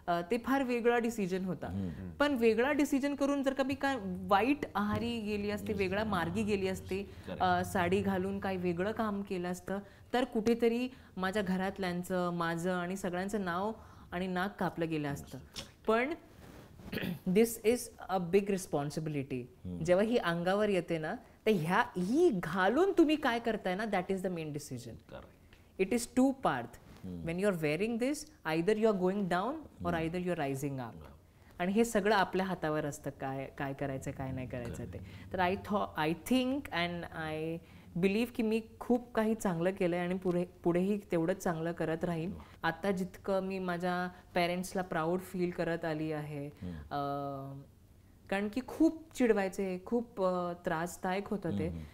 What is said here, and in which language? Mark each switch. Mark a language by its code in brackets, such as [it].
[mr] ते फार वेगळा डिसिजन होता. पण वेगळा डिसिजन करून जर का मी काय वाईट आहारी गेली असते, वेगळ्या मार्गी गेली असते, साडी घालून काही वेगळं काम केलं असतं, तर कुठेतरी माझ्या घरातल्यांचं, माझं आणि सगळ्यांचं नाव आणि नाक कापलं गेलं असतं. [en] पण this is a big responsibility. [mr] जेव्हा ही अंगावर येते ना, तर ही घालून तुम्ही काय करताय ना, [en] That is the main decision. It is 2 part. When you're wearing this, either you're going down or either you're rising up. [mr] आणि हे सगळं आपल्या हातावर असतं, काय करायचं काय नाही करायचं ते. तर [en] I think and I believe [mr] की मी खूप काही चांगलं केलंय आणि पुढेही तेवढंच चांगलं करत राहीन. आता जितकं मी माझ्या पेरेंट्सला [en] proud feel [mr] करत आली आहे, कारण की खूप चिडवायचे, खूप त्रासदायक होतं ते.